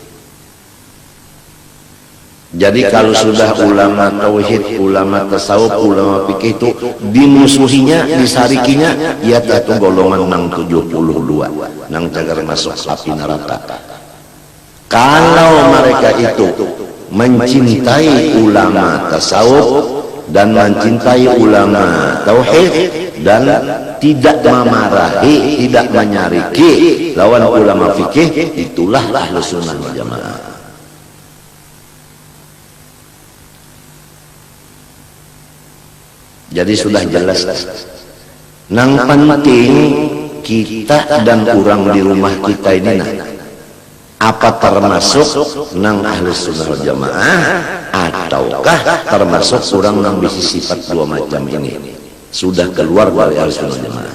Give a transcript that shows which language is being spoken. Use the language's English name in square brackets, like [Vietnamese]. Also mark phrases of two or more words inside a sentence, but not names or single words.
[Banjar] Jadi kalau sudah ulama tauhid, ulama tasawuf, ulama fikih itu dimusuhinya, disarikinya, ya satu golongan 72 nang cagar masuk api neraka. Kalau mereka itu mencintai ulama tasawuf dan mencintai ulama tauhid dan tidak memarahi, tidak menyariki lawan ulama fikih, itulah [Arabic] أهل السنة والجماعة. [Banjar] Jadi sudah jelas. Nang penting kita dan orang di rumah kita ini apa termasuk nang [Arabic] أهل السنة والجماعة [Banjar] ataukah termasuk orang nang bisi sifat dua macam ini sudah keluar dari [Arabic] أهل السنة والجماعة.